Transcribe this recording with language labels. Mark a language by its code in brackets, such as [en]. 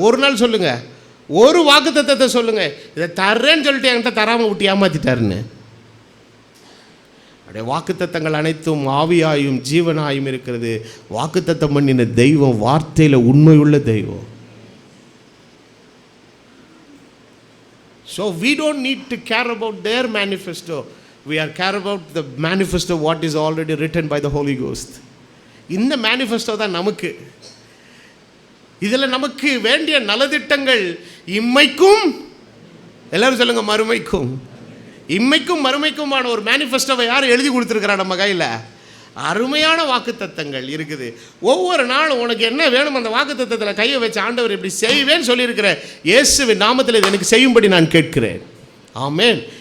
[ta] ஒரு நாள் சொல்லுங்கள், ஒரு வாக்குத்தத்தத்தை சொல்லுங்கள், இதை தர்றேன்னு சொல்லிட்டு என்கிட்ட தராமல் விட்டு ஏமாற்றிட்டாருன்னு. அப்படியே வாக்குத்தத்தங்கள் அனைத்தும் ஆவியாயும் ஜீவனாயும் இருக்கிறது. வாக்குத்தத்தம் பண்ணின தெய்வம் வார்த்தையில் உண்மையுள்ள தெய்வம். [en] So we don't need to care about their manifesto. We are care about the manifesto what is already written by the Holy Ghost. [ta] இந்த manifesto தான் நமக்கு. இதில் நமக்கு வேண்டிய நலத்திட்டங்கள் இம்மைக்கும், எல்லாரும் சொல்லுங்க, மறுமைக்கும். இம்மைக்கும் மறுமைக்குமான ஒரு மேனிஃபெஸ்டோவை யார் எழுதி கொடுத்துருக்கிறா நம்ம கையில்? அருமையான வாக்குத்தத்தங்கள் இருக்குது. ஒவ்வொரு நாளும் உனக்கு என்ன வேணும் அந்த வாக்குத்தத்தத்தில் கையை வச்சு ஆண்டவர் இப்படி செய்வேன்னு சொல்லியிருக்கிற இயேசுவின் நாமத்தில் இது எனக்கு செய்யும்படி நான் கேட்கிறேன். ஆமென்.